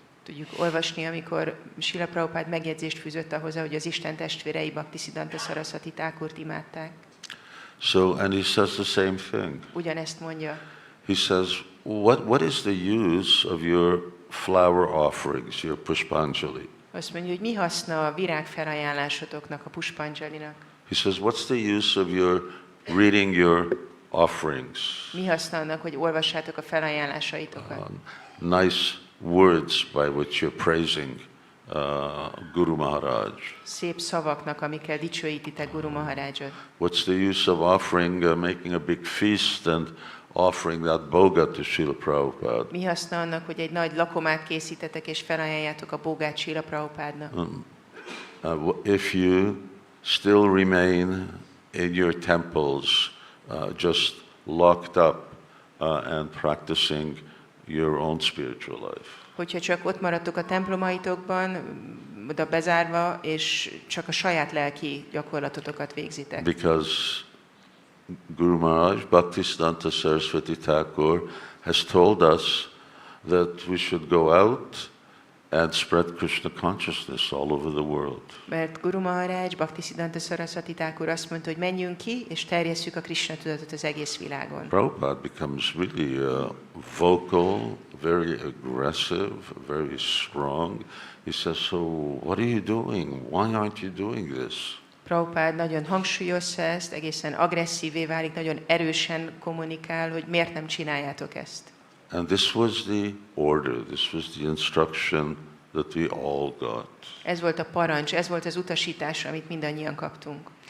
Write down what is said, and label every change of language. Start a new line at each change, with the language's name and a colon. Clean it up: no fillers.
Hungarian: Tudjuk olvasni, amikor Srila Prabhupada megjegyzést fűzött ahhoz, hogy az Isten testvérei Bhaktisiddhanta Saraswati Thakurt imádták.
English: So, and he says the same thing.
Hungarian: Ugyanezt mondja.
English: He says, what is the use of your flower offerings, your pushpanjali?
Hungarian: Azt mondja, hogy mi haszna a virágfelajánlásotoknak, a pushpanjalinak?
English: He says, what's the use of your reading your offerings?
Hungarian: Mi haszna annak, hogy olvassátok a felajánlásaitokat?
English: Nice words by which you're praising Guru Maharaj.
Hungarian: Szép szavaknak, amikkel dicsőítitek Guru Maharajot.
English: What's the use of offering, making a big feast and offering that boga to Srila Prabhupada?
Hungarian: Mi haszna annak, hogy egy nagy lakomát készítetek és felajánljátok a bógát Srila Prabhupádnak?
English: If you still remain in your temples, just locked up and practicing your own spiritual life.
Hungarian: Hogyha csak ott maradtok a templomaitokban, oda bezárva, és csak a saját lelki gyakorlatotokat végzitek.
English: Because Guru Maharaj, Bhaktisiddhanta Saraswati Thakur, has told us that we should go out and spread Krishna consciousness all over the world.
Hungarian: Mert Guru Maharaj, Bhaktisiddhanta Saraswati Thakur azt mondta, hogy menjünk ki, és terjesszük a Krishna tudatot az egész világon.
English: Prabhupada becomes really vocal, very aggressive, very strong. He says, so what are you doing? Why aren't you doing this?
Hungarian: Prabhupada nagyon hangsúlyozza ezt, egészen agresszívé válik, nagyon erősen kommunikál, hogy miért nem csináljátok ezt.
English: And this was the order, this was the instruction that we all got.
Hungarian: Ez volt a parancs, ez volt az utasítás, amit mindannyian kaptunk.